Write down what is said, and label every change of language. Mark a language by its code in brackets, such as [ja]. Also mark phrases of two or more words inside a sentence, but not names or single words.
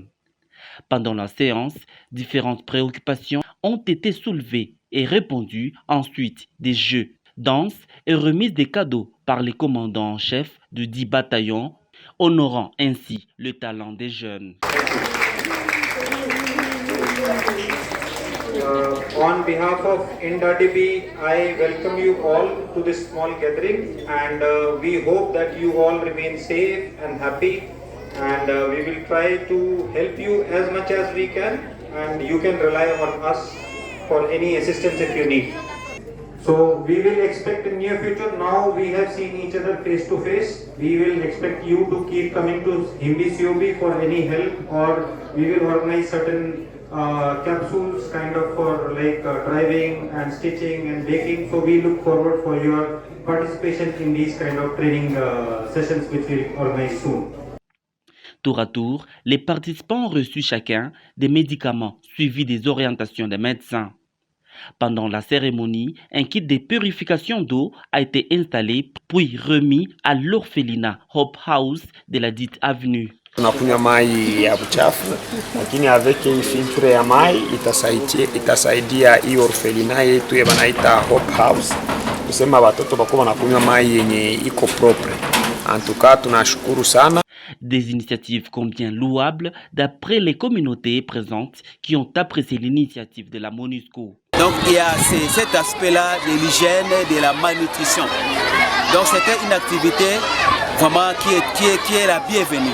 [fr] Pendant la séance, différentes préoccupations ont été soulevées et répondues. Ensuite, des jeux, danses et remises des cadeaux par les commandants en chef de 10 bataillons, honorant ainsi le talent des jeunes. [en] On behalf of INDADB, I welcome you all to this small gathering, and we hope that you all remain safe and happy, and we will try to help you as much as we can, and you can rely on us for any assistance if you need. So we will expect in near future, now we have seen each other face to face, we will expect you to keep coming to Himbi COB for any help, or we will organize certain capsules kind of for like driving and stitching and baking. So we look forward for your participation in these kind of training sessions which we will organize soon. [fr] Tour à tour, les participants ont reçu chacun des médicaments suivis des orientations des médecins. Pendant la cérémonie, un kit de purification d'eau a été installé puis remis à l'orphelinat Hope House de la dite avenue. [sw] Tunakunywa mai ya uchafu, lakini avec hii filtre ya mai itasaidia hii orphelinat yetu wanaita Hope House kusema watoto bako wanakunywa mai yenye iko propre. [fr] En tout cas, [sw] tunashukuru sana. [fr] Des initiatives combien louables d'après les communautés présentes qui ont apprécié l'initiative de la MONUSCO. Donc il y a cet aspect-là de l'hygiène et de la malnutrition. Donc c'était une activité vraiment qui est la bienvenue.